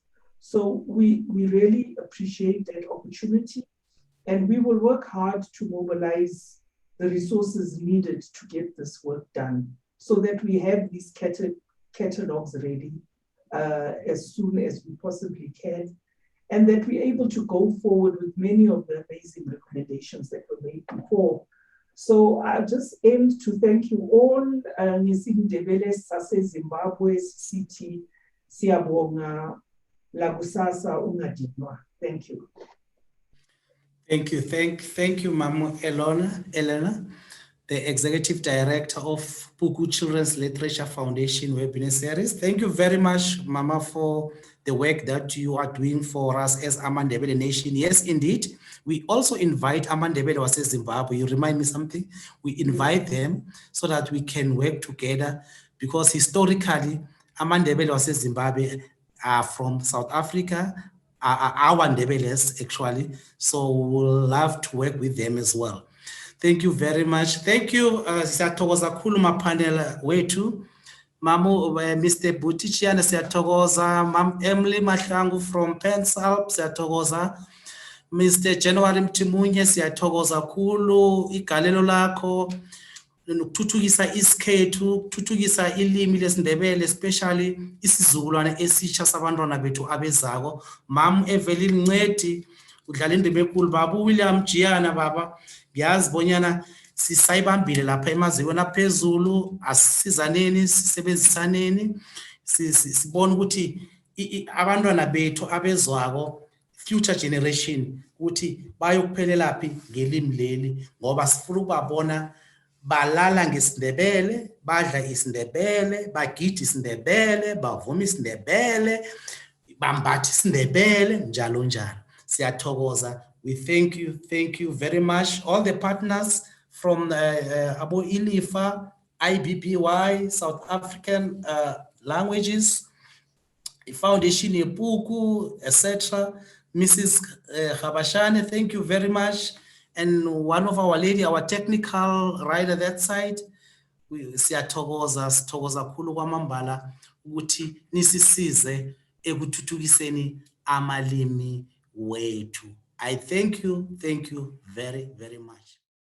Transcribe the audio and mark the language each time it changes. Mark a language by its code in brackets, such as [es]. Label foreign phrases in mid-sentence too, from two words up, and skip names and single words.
[en] So we really appreciate that opportunity, and we will work hard to mobilize the resources needed to get this work done so that we have these catalogs ready as soon as we possibly can, and that we're able to go forward with many of the amazing recommendations that were made before. So I just aim to thank you all. [nd] isiNdebele sase Zimbabwe City siyabonga lakusasa ungadinwa. [en] Thank you. Thank you. Thank you, Mama Elena, the Executive Director of Puku Children's Literature Foundation webinar series. Thank you very much, Mama, for the work that you are doing for us as isiNdebele Nation. Yes, indeed. We also invite [nd] isiNdebele wase Zimbabwe. [en] You remind me something? We invite them so that we can work together, because historically, [nd] isiNdebele wase Zimbabwe [en] are from South Africa, our Ndebeles actually. So we'll love to work with them as well. Thank you very much. Thank you, [nr] siyathokoza kakhulu mapanel wethu. Mamu Mr. Butichiana siyathokoza, Mam Emily Mahlangu from Pensal siyathokoza, Mr. January Mtimunye siyathokoza kakhulu igalelo lakho nokuthuthukisa isikhethu, ukuthuthukisa ilimi lesiNdebele, especially isizukulwane esitsha sabantwana bethu abezako. Mam Evelyn Ncedi udlala indima enkulu, baba William Jiyana, baba ngiyazi bonyana sisayibambile lapha emazikweni aphezulu, asisizaneni sisebenzisaneni sibona ukuthi abantwana bethu abezwako, [en] future generation, [nr] ukuthi bayokuphelela phi ngelimi leli, ngoba sifuna ukubabona balala ngesiNdebele, badla isiNdebele, bagida isiNdebele, bavuma isiNdebele, bambatha isiNdebele, njalo njalo. Siyathokoza. [en] We thank you very much, all the partners from Abo ILIFA, IBBY, South African Languages, Foundation Puku, etc. Mrs. Khabashane, thank you very much. And one of our lady, our technical writer that side, [nr] siyathokoza kakhulu kwamambala ukuthi nisisize ekuthuthukiseni amalimi wethu. [en] I thank you very, very much.